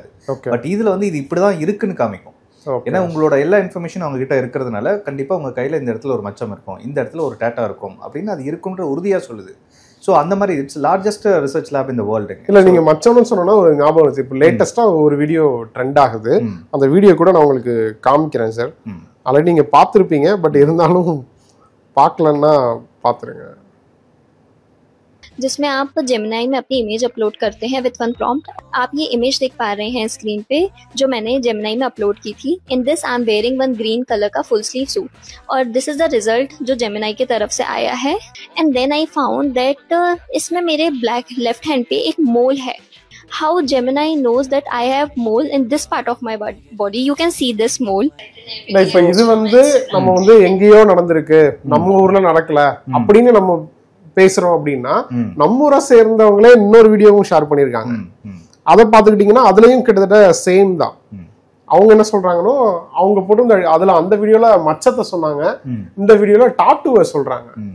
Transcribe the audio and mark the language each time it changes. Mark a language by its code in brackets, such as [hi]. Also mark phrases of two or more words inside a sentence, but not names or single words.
[ta] பட் இதுல வந்து இது இப்படிதான் இருக்குன்னு காமிக்கும். ஏன்னா உங்களோட எல்லா இன்ஃபர்மேஷன் அவங்க கிட்ட இருக்கிறதுனால கண்டிப்பா உங்க கையில இந்த இடத்துல ஒரு மச்சம் இருக்கும், இந்த இடத்துல ஒரு டேட்டா இருக்கும் அப்படின்னு அது இருக்குன்ற உறுதியா சொல்லுது. [en] ஸோ [ta] அந்த மாதிரி [en] it's largest research lab இந்த வேர்ல்டு. [ta] இல்லை, நீங்கள் மச்சம்னு சொன்னோன்னா ஒரு ஞாபகம் வச்சு, இப்போ லேட்டஸ்ட்டாக ஒரு வீடியோ ட்ரெண்ட் ஆகுது. அந்த வீடியோ கூட நான் உங்களுக்கு காமிக்கிறேன் சார். ஆல்ரெடி நீங்கள் பார்த்துருப்பீங்க, பட் இருந்தாலும் பார்க்கலன்னா பார்த்துருங்க. [hi] जिसमें आप जेमिनाई में अपनी इमेज अपलोड करते हैं [en] with one prompt. [hi] आप ये इमेज देख पा रहे हैं स्क्रीन पे जो मैंने जेमिनाई में अपलोड की थी. [en] In this I am wearing one green colour का full sleeve suit और this is the result [hi] जो जेमिनाई की तरफ से आया है. [en] and then I found that [hi] इसमें मेरे [en] black left hand [hi] पे एक [en] मोल [hi] है. [en] How Gemini knows that I have mole in this part of my body? You can see this mole. [ta] இப்போ இது வந்து நம்ம வந்து எங்கேயோ நடந்திருக்கு, நம்ம ஊர்ல நடக்கல அப்படின்னு நம்ம பேசுறோம் அப்படின்னா, நம்ம ஊரை சேர்ந்தவங்களே இன்னொரு வீடியோவும் ஷேர் பண்ணிருக்காங்க. அதை பார்த்துக்கிட்டீங்கன்னா அதுலயும் கிட்டத்தட்ட சேம் தான். அவங்க என்ன சொல்றாங்கன்னா, அவங்க போட்டு அதுல அந்த வீடியோல மச்சத்தை சொன்னாங்க, இந்த வீடியோல டாட்டூவை சொல்றாங்க.